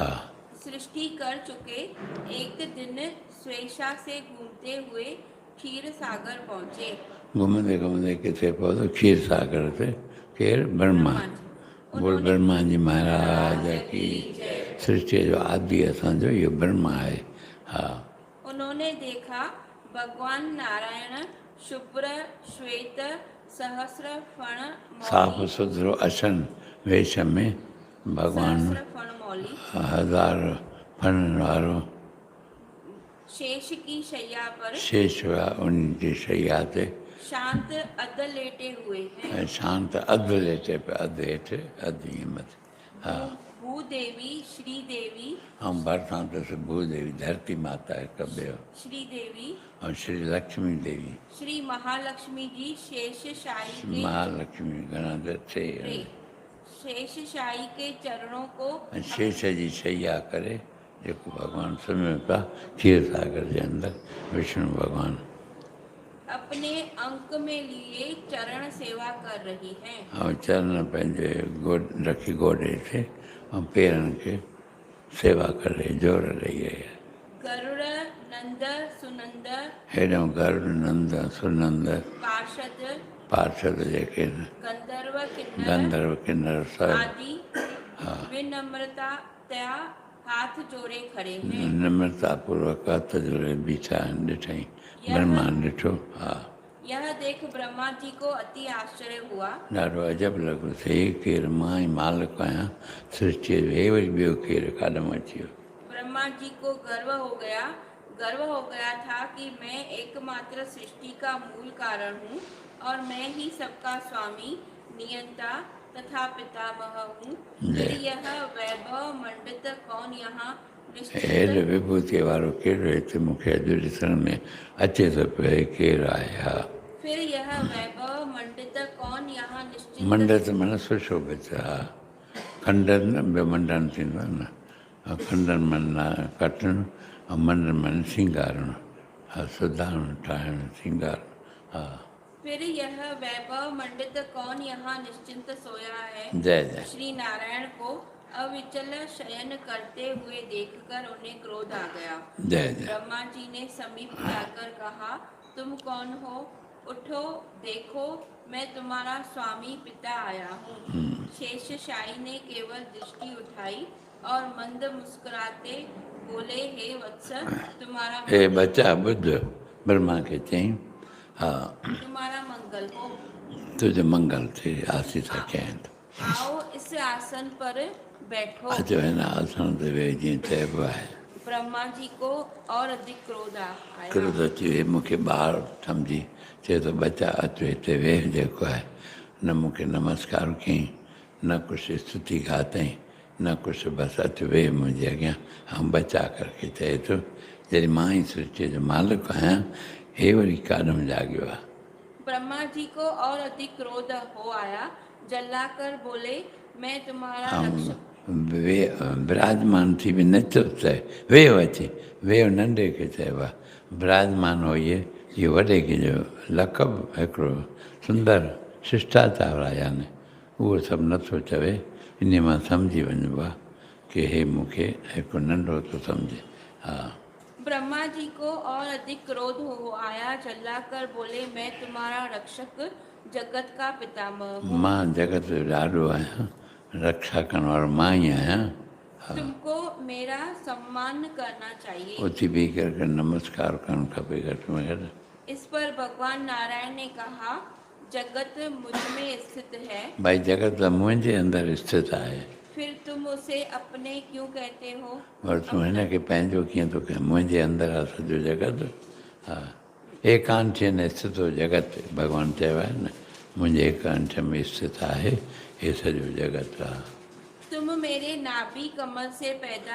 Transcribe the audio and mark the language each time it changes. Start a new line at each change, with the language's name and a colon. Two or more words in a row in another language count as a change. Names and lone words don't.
Hindi: सृष्टि कर चुके, एक दिन स्वेच्छा से घूमते हुए क्षीर सागर पहुँचे।
Sindhi: घुमंदे घुमंदे किथे पहुतो, क्षीर सागर ते। केरु? ब्रह्मा।
Hindi: बोल ब्रह्मा जी महाराज की।
Sindhi: सृष्टि जो आदि असांजो इहो ब्रह्मा आहे। हा,
Hindi: उन्होंने देखा भगवान नारायण शुभ्र श्वेत सहस्र फण
Sindhi: साफ़ सुथरो असन वेश में भगवान
Hindi: सहस्र फण मौली
Sindhi: 1000 फणनि वारो
Hindi: शेष की शैया पर
Sindhi: शेष हुआ, उनजी शैया ते
Hindi: शांत अध लेटे हुए हैं।
Sindhi: ऐं शांत अधु लेटे पिया, अधु हेठि अधु ईअं मथे। हा, भूदेवी, श्रीदेवी, ऐं भरिसां अथसि भूदेवी, धरती माता हिकु ॿियो, श्रीदेवी, ऐं श्री लक्ष्मी देवी,
Hindi: श्री महालक्ष्मी जी शेषशाही के
Sindhi: महालक्ष्मी घणा त टे।
Hindi: शेषशाही के चरणों को
Sindhi: ऐं शेष जी शैया करे जेको भॻवानु सुम्हियो पिया क्षीर सागर जे अंदरि विष्णु भॻवानु
Hindi: अपने अंक में लिए चरण सेवा कर रही हैं।
Sindhi: ऐं चरण पंहिंजे रखी गोॾे ते ऐं पेरनि खे सेवा करे जोर ॾेई रही आहे। गरुड़ नंद सुनंद हेॾो गरुड़ नंद सुनंद पार्षद जेके आहिनि, गंधर्व किन्नर गंधर्व किन्नर सभु
Hindi: आदि विनम्रता हाथ जोड़े खड़े हैं।
Sindhi: निम्रतापूर्वक हथ जोड़े बीठा आहिनि। ॾिठई ब्रह्मा ॾिठो। हा,
Hindi: यह देख ब्रह्मा जी को अति आश्चर्य हुआ।
Sindhi: ॾाढो अजब लॻो, हे केरु? मां ई मालिक आहियां सृष्टिअ जो, हे वरी ॿियो केरु काॾों अची वियो।
Hindi: ब्रह्मा जी को गर्व हो गया था कि मैं एकमात्र सृष्टि का मूल कारण हूँ और मैं ही सबका स्वामी, नियंता, तथा पितामह हूँ। फिर यह वैभव मंडित कौन यहाँ हेल निश्चिंत
Sindhi: विभूति वारो केड़ो हिते मूंखे अॼु ॾिसण में अचे थो पियो केरु आहे। हा,
Hindi: फिर यह वैभव मंडित कौन यहाँ निश्चिंत
Sindhi: मंडित माना सुशोभित। हा, खंडन न ॿियो मंडन थींदो आहे न। खंडन माना कटणु ऐं मंडन माना सिंगारणु। हा, सुधारणु ठाहिणु सिंगारणु। हा,
Hindi: फिर यह वैभव मंडित कौन यहाँ निश्चिंत सोया है। जय जय। श्री नारायण को अविचल शयन करते हुए देखकर उन्हें क्रोध आ गया। जय जय। ब्रह्मा जी ने समीप जाकर कहा, तुम कौन हो? उठो, देखो, मैं तुम्हारा स्वामी पिता आया हूँ। शेषशाही ने केवल दृष्टि उठाई और मंद मुस्कुराते बोले, हे वत्स, तुम्हारा
Sindhi: हे बच्चा बुद्ध ब्रह्मा के चई, हा,
Hindi: तुम्हारा मंगल हो।
Sindhi: तुझे मंगल थे आसीस कहें।
Hindi: आओ इस आसन पर बैठो।
Sindhi: अचो हिन आसन ते वेही जीअं चइबो आहे।
Hindi: ब्रह्मा जी को और अधिक क्रोध आया।
Sindhi: क्रोध अची वियो, मूंखे ॿारु सम्झी चए थो बच्चा अचो हिते वेह जेको आहे। न मूंखे नमस्कार कयईं, न कुझु स्तुति गातई, न कुझु बसि अचु वेह मुंहिंजे अॻियां। ऐं बच्चा करके चए थो जॾहिं मां ई सृष्टिअ जो मालिक आहियां, हे वरी काॾों जाॻियो आहे।
Hindi: ब्रह्मा जी को और अधिक क्रोध हो आया, जलाकर बोले, मैं तुम्हारा रक्षक।
Sindhi: वे विराजमान थी बि नथो चए वेह अचे, वेह नंढे खे चइबो आहे। विराजमान हो इहो वॾे खे जो लक़ब हिकिड़ो सुंदर शिष्टाचार आहे, यानी उहो सभु नथो चवे। इन मां सम्झी वञिबो आहे की हे मूंखे हिकु नंढो थो सम्झे। हा,
Hindi: ब्रह्मा जी को और अधिक क्रोध हो आया, जलाकर बोले, मैं तुम्हारा रक्षक जगत का पितामह हूँ।
Sindhi: मां जगत जो ॾाॾो आहियां, रक्षा करण वारो मां ई आहियां।
Hindi: तुमको मेरा सम्मान करना चाहिए।
Sindhi: उथी बीह करके नमस्कार करणु खपे घटि में घटि।
Hindi: इस पर भगवान नारायण ने कहा, जगत मुझ में स्थित है।
Sindhi: भाई जगत त मुंहिंजे अंदरि स्थित आहे।
Hindi: फिर तुम उसे अपने क्यों कहते हो?
Sindhi: और तूं हिनखे पंहिंजो कीअं थो कहीं, मुंहिंजे अंदरि आहे सॼो जगत। हा,
Sanskrit: एकांठेन स्थितो जगत
Sindhi: भॻवानु चयो आहे न, मुंहिंजे एकांठ में स्थित आहे हे सॼो जगत। आहे
Hindi: तुम मेरे नाभि कमल से पैदा